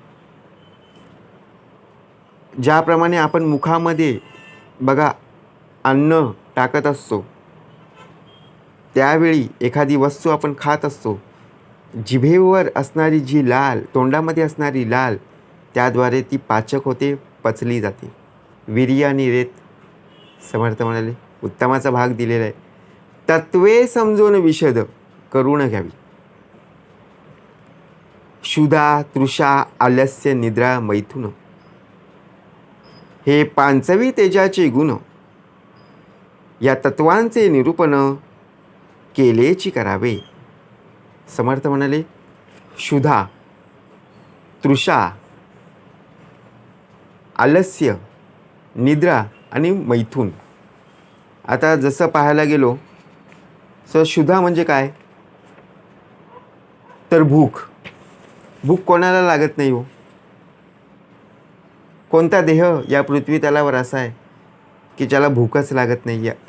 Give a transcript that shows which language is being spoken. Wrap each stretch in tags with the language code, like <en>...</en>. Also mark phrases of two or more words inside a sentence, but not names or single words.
<mr>ज्याप्रमाणे आपण मुखामध्ये बघा अन्न टाकत असतो, त्यावेळी एखादी वस्तू आपण खात असतो, जिभेवर असणारी जी लाल, तोंडामध्ये असणारी लाल, त्याद्वारे ती पाचक होते, पचली जाते. वीर्य आणि रेत, समर्थ म्हणाले, उत्तमाचा भाग दिलेला आहे. तत्वे समजून विशद करून घ्यावी. क्षुधा, तृषा, आलस्य, निद्रा, मैथुन हे पांचवी तेजाचे गुण. या तत्वांचे निरूपण केलेची करावे. समर्थ म्हणाले, क्षुधा, तृषा, आलस्य, निद्रा आणि मैथुन. आता जसं पाहायला गेलो तर क्षुधा म्हणजे काय? तर भूक. भूक कोणाला लागत नाही हो. कोणता देह या पृथ्वी तलावर असा आहे की ज्याला भूकच लागत नाही आहे?</mr>